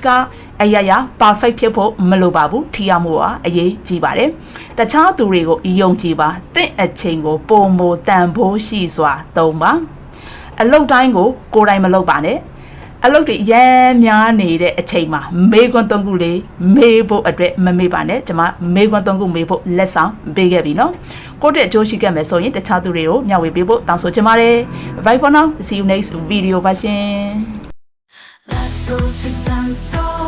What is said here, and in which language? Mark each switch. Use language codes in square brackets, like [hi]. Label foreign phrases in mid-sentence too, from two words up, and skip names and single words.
[my] ကအရာ perfect ဖြစ်ဖို့မလိုပါဘူးထိရောက်မှုကအရေးကြီးပါတယ်တခြားသူတွေကိုယုံကြည်ပါတင့်အချိန်ကိုပုံမတန်ဖိုးရှိစွာသုံးပါအလုပ်တိုင်းကိုကိုယ်တိုင်မလုပ်ပါနဲ့အလုပ်တွေရမ်းများနေတဲ့အချိန်မှာမေးခွန်း၃ခုလေးမေးဖို့အတွက်မမေးပါနဲ့ကျွန်မမေးခွန်း၃ခုမေးဖို့လက်ဆောင်ပေးခဲ့ပြီနော်ကိုယ့်တဲ့အကျိုးရှိခဲ့မယ်ဆိုရင်တခြားသူတွေကိုမျှဝေပေးဖို့တောင်းဆိုချင်ပါတယ် [en] Bye for now see you next video [my] ပါရှင် [en] Let's go to sunset.